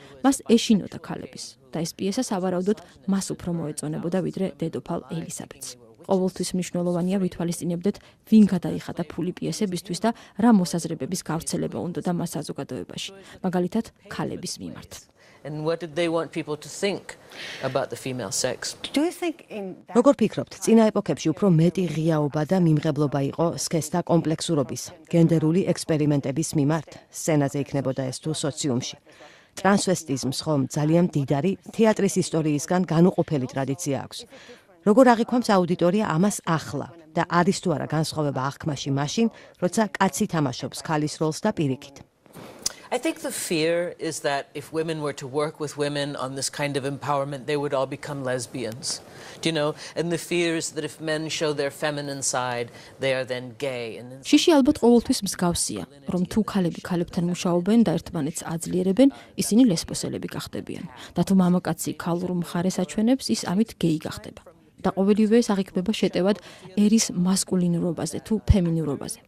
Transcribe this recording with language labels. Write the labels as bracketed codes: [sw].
[ka] მას ეშინოდა ქალების და ეს პიესა სავარაუდოდ მას უფრო მოეწონებოდა ვიდრე დედოფალ ელისაბედს. ყოველთვის მნიშვნელოვანია ვითვალისწინებდეთ, ვინ გადაიხადა ფული პიესებისთვის და რა მოსაზრებების გავრცელება უნდოდა მას საზოგადოებაში, მაგალითად ქალების მიმართ. [en] and what did they want people to think about the female sex? Do you think in that [ka] როგორ ფიქრობთ, წინა ეპოქებში უფრო მეტი ღიაობა და მიმღებლობა იყო სქესთა კომპლექსურობის, გენდერული ექსპერიმენტების მიმართ, სცენაზე იქნებოდა ეს თუ სოციუმში. ტრანსვესტიზმს ხომ ძალიან მდიდარი თეატრის ისტორიისგან განუყოფელი ტრადიცია აქვს. როგორ აღიქვამს აუდიტორია ამას ახლა და არის თუ არა განსხვავება აღქმაში მაშინ, როცა კაცი თამაშობს ქალის როლს და პირიქით. [en] I think the fear is that if women were to work with women on this kind of empowerment, they would all become lesbians. Do you know? And the fear is that if men show their feminine side, they are then gay. And [ka] შიში ალბათ ყოველთვის მსგავსია, რომ თუ ქალები ქალებთან მუშაობენ და ერთმანეთს აძლიერებენ, ისინი ლესბოსელები გახდებიან. და თუ მამაკაცი ქალურ მხარეს აჩვენებს, ის ამით გეი გახდება. და ყოველივე ეს აღიქმება შეტევად ერის მასკულინურობაზე თუ ფემინურობაზე.